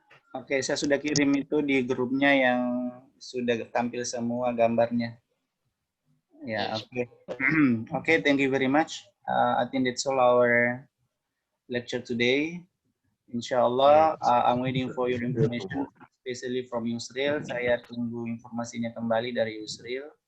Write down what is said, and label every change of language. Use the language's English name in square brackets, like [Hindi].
[Indonesian] Oke, saya sudah kirim itu di grupnya yang sudah tampil semua gambarnya. [English] Ya, oke. Oke, thank you very much. I think that's all our lecture today. Inshallah, I'm waiting for your information, especially from Yusril. [Indonesian] Saya tunggu informasinya kembali dari Yusril.